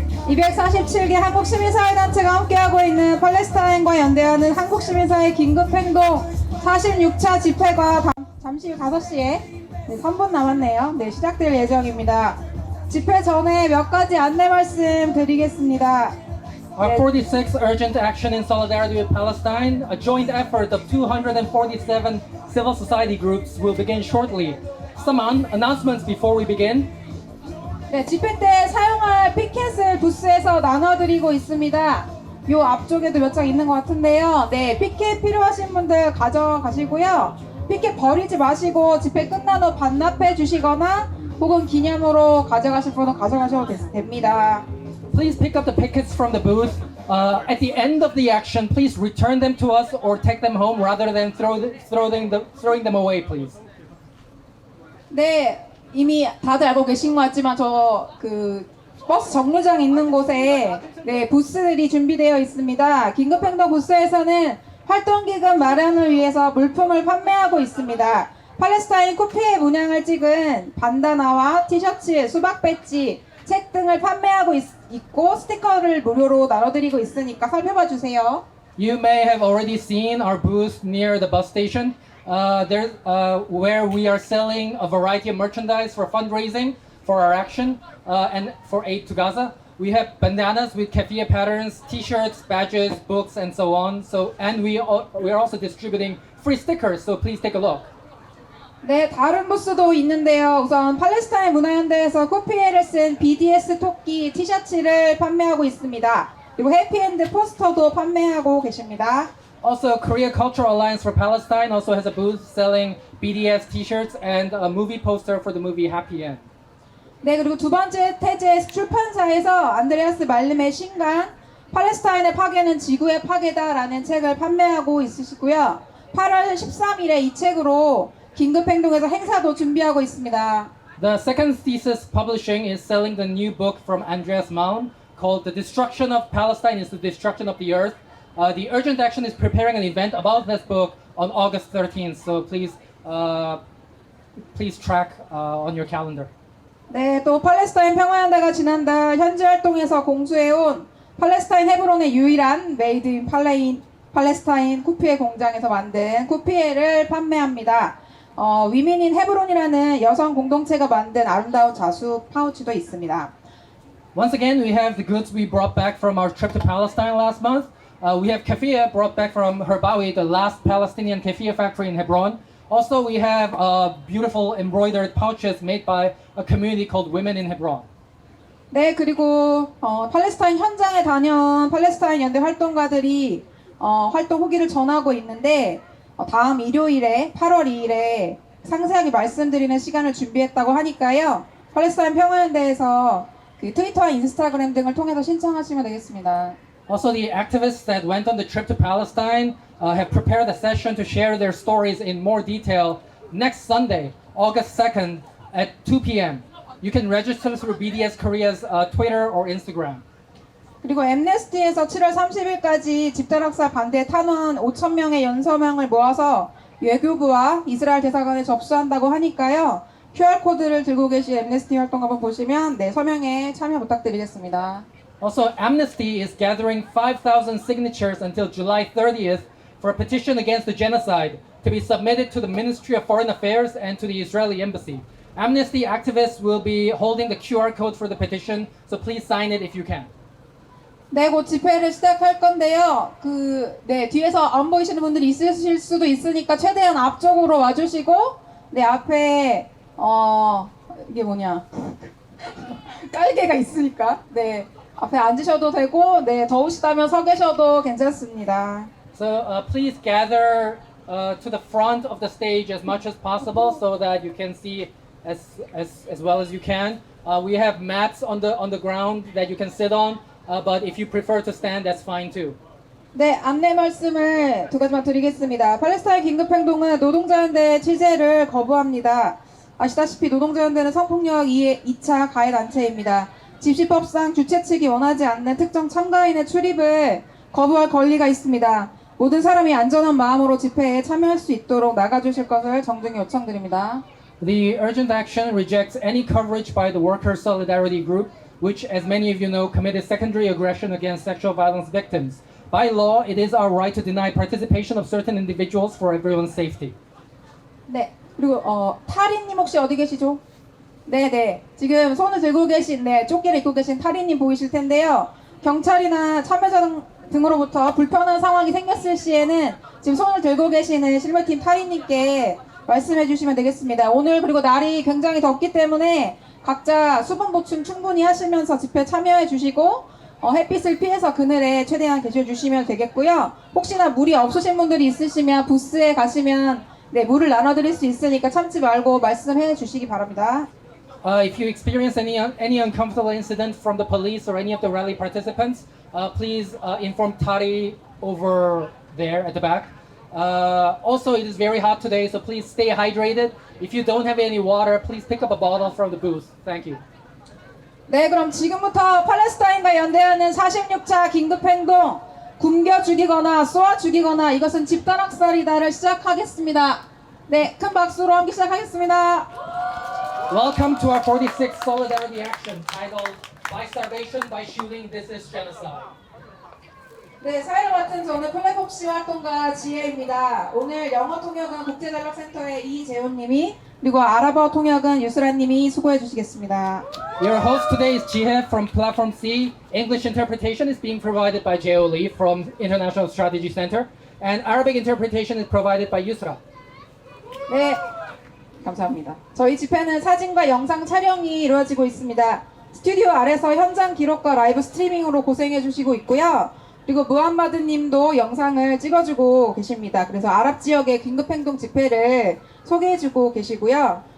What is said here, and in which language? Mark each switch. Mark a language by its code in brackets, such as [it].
[ko] 247개 한국시민사회단체가 함께하고 있는 팔레스타인과 연대하는 한국시민사회 긴급행동 46차 집회가 잠시 후 5시에 3분 남았네요. 네, 시작될 예정입니다. 집회 전에 몇 가지 안내 말씀 드리겠습니다. [en] Our 46th urgent action in solidarity with Palestine, a joint effort of 247 civil society groups, will begin shortly. Some announcements before we begin. [ko] 네, 집회 때 사용할 피켓을 부스에서 나눠드리고 있습니다. 요 앞쪽에도 몇 장 있는 것 같은데요. 네, 피켓 필요하신 분들 가져가시고요. 피켓 버리지 마시고 집회 끝난 후 반납해 주시거나 혹은 기념으로 가져가실 분은 가져가셔도 됩니다. [en] Please pick up the pickets from the booth. At the end of the action, please return them to us or take them home rather than throwing them away, please. [ko] 네, 이미 다들 알고 계신 것 같지만 저 버스 정류장 있는 곳에 네, 부스들이 준비되어 있습니다. 긴급행동 부스에서는 활동기금 마련을 위해서 물품을 판매하고 있습니다. 팔레스타인 쿠피의 문양을 찍은 반다나와 티셔츠, 수박 배지, 책 등을 판매하고 있고 스티커를 무료로 나눠드리고 있으니까 살펴봐 주세요. [en] You may have already seen our booth near the bus station. Where we are selling a variety of merchandise for fundraising for our action and for aid to Gaza. We have bandanas with keffiyeh patterns, t-shirts, badges, books, and so on. And we are also distributing free stickers. So please take a look. [ko] 네, 다른 부스도 있는데요. 우선 팔레스타인 문화연대에서 코피에를 쓴 BDS 토끼 티셔츠를 판매하고 있습니다. 그리고 해피엔드 포스터도 판매하고 계십니다. [en] Also, Korea Cultural Alliance for Palestine also has a booth selling BDS t-shirts and a movie poster for the movie Happy End. [ko] 네, 그리고 두 번째 태제 출판사에서 안드레아스 말름의 신간 팔레스타인의 파괴는 지구의 파괴다라는 책을 판매하고 있으시고요. 8월 13일에 이 책으로 긴급행동에서 행사도 준비하고 있습니다. [en] The second thesis publishing is selling the new book from Andreas Malm called The Destruction of Palestine is the Destruction of the Earth. The Urgent Action is preparing an event about this book on August 13th, so please track on your calendar. [ko] 네, 또 팔레스타인 평화연대가 지난달 현지 활동에서 공수해온 팔레스타인 헤브론의 유일한 메이드 인 팔레스타인 쿠피에 공장에서 만든 쿠피에를 판매합니다. 위민인 헤브론이라는 여성 공동체가 만든 아름다운 자수 파우치도 있습니다. [en] Once again, we have the goods we brought back from our trip to Palestine last month. We have keffiyeh brought back from Herbawi, the last Palestinian keffiyeh factory in Hebron. Also, we have beautiful embroidered pouches made by a community called Women in Hebron. [ko] 네, 그리고 팔레스타인 현장에 다녀온 팔레스타인 연대 활동가들이 활동 후기를 전하고 있는데 다음 일요일에 8월 2일에 상세하게 말씀드리는 시간을 준비했다고 하니까요. 팔레스타인 평화연대에서 트위터와 인스타그램 등을 통해서 신청하시면 되겠습니다. [en] Also, the activists that went on the trip to Palestine have prepared a session to share their stories in more detail next Sunday, August 2nd at 2 p.m. You can register through BDS Korea's Twitter or Instagram. [ko] 그리고 엠네스티에서 7월 30일까지 집단학살 반대 탄원 5,000명의 연서명을 모아서 외교부와 이스라엘 대사관에 접수한다고 하니까요. QR코드를 들고 계신 엠네스티 활동가분 보시면 네, 서명에 참여 부탁드리겠습니다. [en] Also, Amnesty is gathering 5,000 signatures until July 30th for a petition against the genocide to be submitted to the Ministry of Foreign Affairs and to the Israeli Embassy. Amnesty activists will be holding the QR code for the petition, so please sign it if you can. [ko] 네, 곧 집회를 시작할 건데요. 네, 뒤에서 안 보이시는 분들이 있으실 수도 있으니까 최대한 앞쪽으로 와주시고, 네, 앞에, 이게 뭐냐. 깔개가 있으니까, 네, 앞에 앉으셔도 되고, 네, 더우시다면 서 계셔도 괜찮습니다. [en] So please gather to the front of the stage as much as possible so that you can see as well as you can. We have mats on the ground that you can sit on. But if you prefer to stand, that's fine too. [ko] 네, 안내 말씀을 두 가지만 드리겠습니다. 팔레스타인 긴급행동은 노동자연대의 취재를 거부합니다. 아시다시피 노동자연대는 성폭력 2차 가해단체입니다. 집시법상 주최 측이 원하지 않는 특정 참가인의 출입을 거부할 권리가 있습니다. 모든 사람이 안전한 마음으로 집회에 참여할 수 있도록 나가주실 것을 정중히 요청드립니다. [en] The urgent action rejects any coverage by the Workers' Solidarity Group, which, as many of you know, committed secondary aggression against sexual violence victims. By law, it is our right to deny participation of certain individuals for everyone's safety. [ko] 네. 그리고 타리님 혹시 어디 계시죠? 네네. 지금 손을 들고 계신 조끼를 입고 계신 타리님 보이실 텐데요. 경찰이나 참여자 등으로부터 불편한 상황이 생겼을 시에는 지금 손을 들고 계시는 실무팀 타리님께 말씀해 주시면 되겠습니다. 오늘 그리고 날이 굉장히 덥기 때문에 각자 수분 보충 충분히 하시면서 집회 참여해 주시고 햇빛을 피해서 그늘에 최대한 계셔 주시면 되겠고요. 혹시나 물이 없으신 분들이 있으시면 부스에 가시면 물을 나눠드릴 수 있으니까 참지 말고 말씀해 주시기 바랍니다. [en] If you experience any uncomfortable incident from the police or any of the rally participants, please inform Tari over there at the back. Also, it is very hot today, so please stay hydrated. If you don't have any water, please pick up a bottle from the booth. Thank you. [ko] 네, 그럼 지금부터 팔레스타인과 연대하는 46차 긴급행동 굶겨 죽이거나 쏘아 죽이거나 이것은 집단 학살이다를 시작하겠습니다. 네, 큰 박수로 함께 시작하겠습니다. [en] Welcome to our 46th Solidarity Action titled By Starvation, By Shooting, This is Genocide. [ko] 네, 사회를 맡은 저는 플랫폼시 활동가 지혜입니다. 오늘 영어 통역은 국제전략센터의 이재훈님이 그리고 아랍어 통역은 유스라님이 수고해 주시겠습니다. [en] Your host today is Jihae from Platform C. English interpretation is being provided by Jeo Lee from International Strategy Center, and Arabic interpretation is provided by Yusra. [ko] 네, 감사합니다. 저희 집회는 사진과 영상 촬영이 이루어지고 있습니다. 스튜디오 아래서 현장 기록과 라이브 스트리밍으로 고생해 주시고 있고요. 그리고 무함마드 님도 영상을 찍어주고 계십니다. 그래서 아랍 지역의 긴급행동 집회를 소개해주고 계시고요.